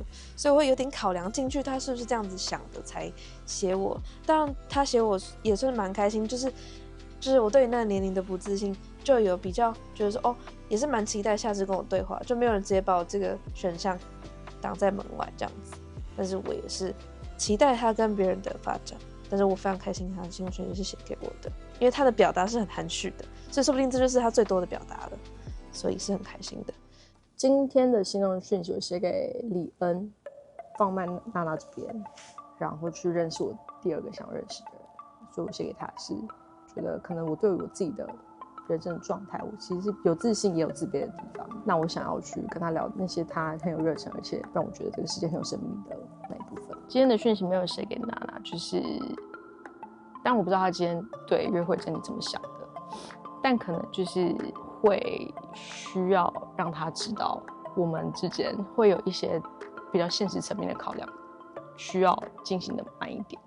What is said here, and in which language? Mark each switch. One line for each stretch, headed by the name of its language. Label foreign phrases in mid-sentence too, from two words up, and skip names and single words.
Chinese: 所以我會有點考量進去，他是不是這樣子想的才寫我。當然，他寫我也算蠻開心，就是我對於那個年齡的不自信，就有比較覺得說，哦，也是蠻期待下次跟我對話，就沒有人直接把我這個選項擋在門外這樣子。但是我也是期待他跟別人的發展，但是我非常開心他的心動訊息是寫給我的，因為他的表達是很含蓄的，所以說不定這就是他最多的表達了。所以是很開心的。今天的心動訊息我寫給李恩，放慢娜娜這邊，然後去認識我第2個想認識的人。所以我寫給他是覺得可能我對我自己的人生的狀態，我其實是有自信也有自卑的地方。那我想要去跟他聊那些他很有熱忱，而且讓我覺得這個世界很有生命力的那一部分。今天的訊息沒有寫給娜娜，就是，但我不知道他今天對約會真的怎麼想的。但可能就是會需要讓他知道，我們之間會有一些比較現實層面的考量，需要進行的慢一點。